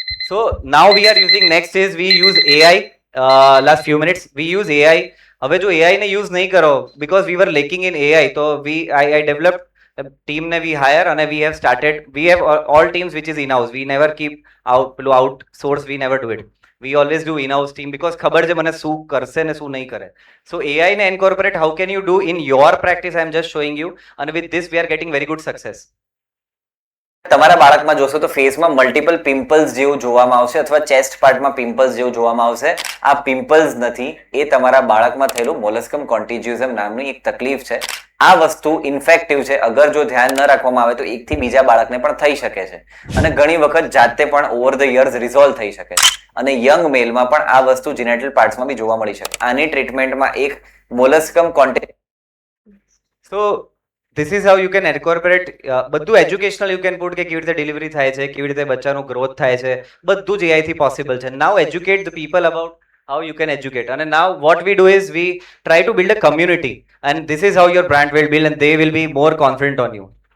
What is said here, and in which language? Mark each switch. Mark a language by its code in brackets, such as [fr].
[en] So now we are using next is we use AI. Last few minutes we use AI. [gu] હવે જો AI ને use નહીં કરો [en] because we were lacking in AI. So I developed a team ને we hire and we have started. We have all teams which is in-house. We never keep outsource. We never do it. We always do in-house team because [gu] ખબર છે મને શું કરશે ને શું નહીં કરે. [en] So AI ને incorporate how can you do in your practice? I am just showing you and with this we are getting very good success. [gu] તમારા બાળકમાં જોશો તો ફેસમાં મલ્ટિપલ પિમ્પલ્સ જેવું જોવામાં આવશે અથવા ચેસ્ટ પાર્ટમાં પિમ્પલ્સ જેવું જોવામાં આવશે. આ પિમ્પલ્સ નથી, એ તમારા બાળકમાં થયેલું મોલસ્કમ કોન્ટીજ્યુઝમ નામની એક તકલીફ છે. આ વસ્તુ ઇન્ફેક્ટિવ છે. અગર જો ધ્યાન ન રાખવામાં આવે તો એકથી બીજા બાળકને પણ થઈ શકે છે અને ઘણી વખત જાતે પણ ઓવર ધ યર્સ રિઝોલ્વ થઈ શકે છે અને યંગ મેલમાં પણ આ વસ્તુ જીનેટલ પાર્ટ્સમાં બી જોવા મળી શકે. આની ટ્રીટમેન્ટમાં એક મોલસ્કમ [en] So this is how you can incorporate [gu] બધું એજ્યુકેશનલ [en] you can put [gu] કે કેવી રીતે ડિલિવરી થાય છે, કેવી રીતે બચ્ચાનું ગ્રોથ થાય છે, બધું જ AI થી પોસિબલ છે. [en] Now educate the people about how you can educate. And now what we do is we try to build a community and this is how your brand will build and they will be more confident on you.